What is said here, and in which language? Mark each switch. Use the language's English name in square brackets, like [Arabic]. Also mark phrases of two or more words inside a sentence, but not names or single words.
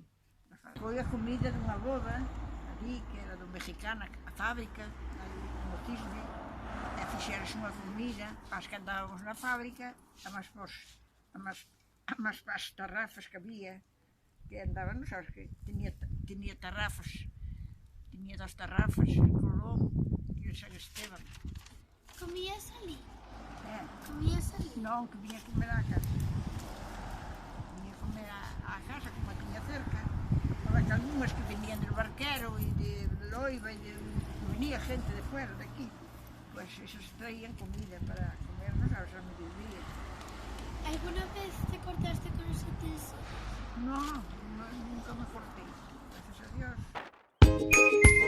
[Galician] Foi a comida dunha boda, ali, que era do mexicano, a fábrica, ali no Cisne, e fixeras unha comida para as que andábamos na fábrica, a máis para as tarrafas que había, que andaban, non sabes, que tiña tarrafas, tiña 2 tarrafas, en Colón e en San Esteban. Comías ali? Comías ali? Non, que viña a comer á casa. Viña a comer á casa, como a tiña cerca. Había algunhas que venían del Barquero e de Loiva, venía gente de fuera, de aquí. Pues esos traían comida para comer, non sabes, ao mediodía. [Spanish] ¿Alguna vez te cortaste con los utensilios? No, nunca me corté, gracias a Dios.